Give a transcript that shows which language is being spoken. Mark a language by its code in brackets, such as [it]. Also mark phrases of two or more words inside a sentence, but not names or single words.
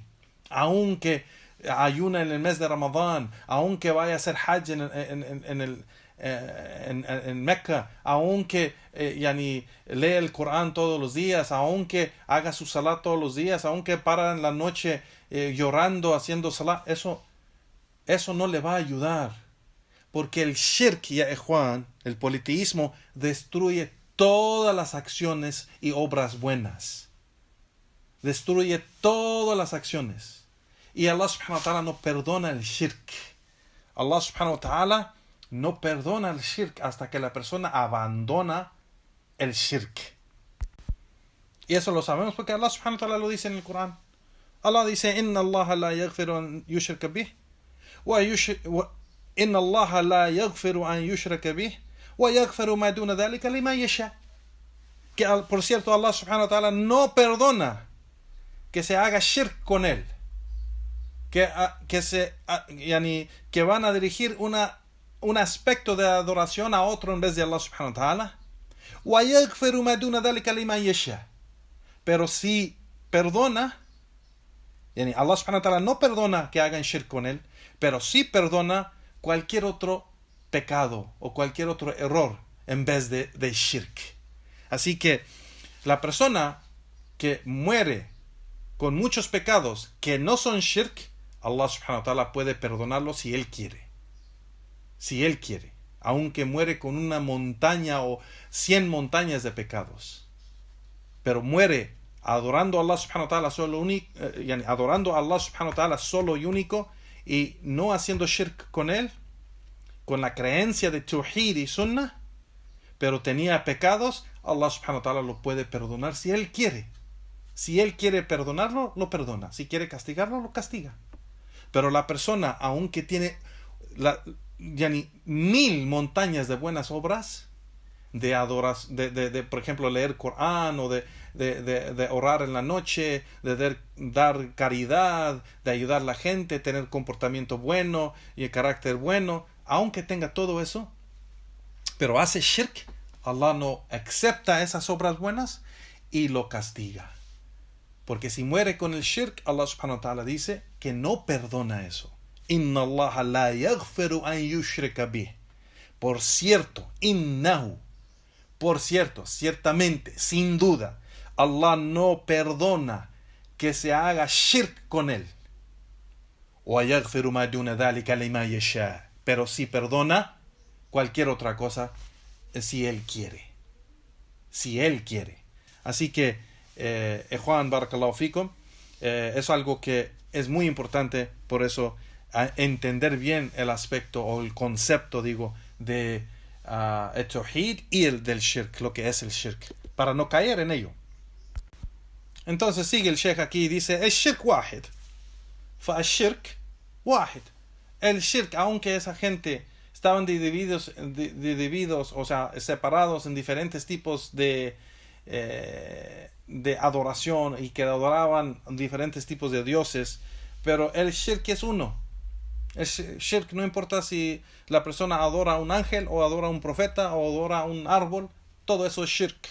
[es] Aunque ayuna en el mes de Ramadán, aunque vaya a hacer hajj en Mecca, aunque lee el Corán todos los días, aunque haga su salat todos los días, aunque para en la noche llorando, haciendo salat, eso no le va a ayudar. Porque el shirk, ya Juan, el politeísmo, destruye todas las acciones y obras buenas. Destruye todas las acciones. Y Allah [ar] سبحانه وتعالى [es] no perdona el shirk. Allah [ar] سبحانه وتعالى [es] no perdona el shirk hasta que la persona abandona el shirk. Y eso lo sabemos porque Allah [ar] سبحانه وتعالى [es] lo dice en el Corán. Allah dice, [ar] إن الله لا يغفر أن يشرك به، إن الله لا يغفر أن يشرك به، ويغفر ما دون ذلك لمن يشاء. [es] Que por cierto Allah [ar] سبحانه وتعالى [es] no perdona que se haga shirk con él. Que van a dirigir un aspecto de adoración a otro en vez de Allah [ar] سبحانه وتعالى. ويغفر ما دون ذلك لمن يشاء. [es] Pero si perdona, Allah [ar] سبحانه وتعالى [es] no perdona que hagan shirk con él, pero sí perdona cualquier otro pecado o cualquier otro error en vez de shirk. Así que la persona que muere con muchos pecados que no son shirk, Allah [ar] سبحانه وتعالى [es] puede perdonarlo si él quiere. Si él quiere. Aunque muere con una montaña o 100 montañas de pecados. Pero muere adorando a Allah [ar] سبحانه وتعالى [es] adorando a Allah [ar] سبحانه وتعالى [es] solo y único, y no haciendo shirk con él, con la creencia de Tawhid y Sunnah, pero tenía pecados, Allah [ar] سبحانه وتعالى [es] lo puede perdonar si él quiere. Si él quiere perdonarlo, lo perdona. Si quiere castigarlo, lo castiga. Pero la persona, aunque tiene 1000 montañas de buenas obras, de por ejemplo leer Corán, o de orar en la noche, de dar caridad, de ayudar a la gente, tener comportamiento bueno y el carácter bueno, aunque tenga todo eso, pero hace shirk, Allah no acepta esas obras buenas y lo castiga. Porque si muere con el shirk, Allah [ar] سبحانه وتعالى [es] dice que no perdona eso. [ar] إن الله لا يغفر أن يشرك به. [es] Por cierto, innahu, por cierto, ciertamente, sin duda, Allah no perdona que se haga shirk con él. [ar] ويغفر ما دون ذلك لمن يشاء. [es] Pero si perdona cualquier otra cosa, si él quiere. Si él quiere. Así que, Juan, [ar] بارك الله فيكم, [es] es algo que es muy importante, por eso entender bien el aspecto o el concepto, de el tawhid y el del shirk, lo que es el shirk, para no caer en ello. Entonces sigue el sheikh aquí y dice, el [ar] شرك واحد, فالشرك واحد. [es] El shirk, aunque esa gente estaban divididos, o sea, separados en diferentes tipos de adoración, y que adoraban diferentes tipos de dioses, pero el shirk es uno. El shirk, no importa si la persona adora a un ángel, o adora a un profeta, o adora a un árbol, todo eso es shirk.